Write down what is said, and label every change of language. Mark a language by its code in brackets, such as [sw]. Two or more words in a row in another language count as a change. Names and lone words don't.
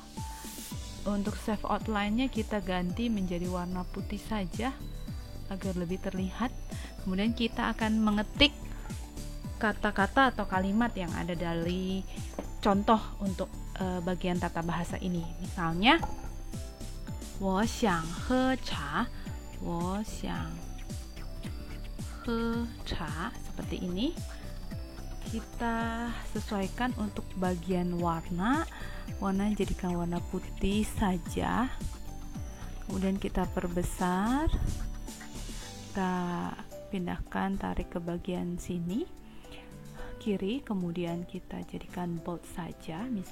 [id] Untuk save outline-nya kita ganti menjadi warna putih saja agar lebih terlihat. Kemudian kita akan mengetik kata-kata atau kalimat yang ada dari contoh untuk bagian tata bahasa ini. Misalnya [zh] 我想喝茶 我想喝茶 [id] seperti ini. Kita sesuaikan untuk bagian warna jadikan warna putih saja, kemudian kita perbesar, kita pindahkan, tarik ke bagian sini kiri, kemudian kita jadikan bold saja misalnya.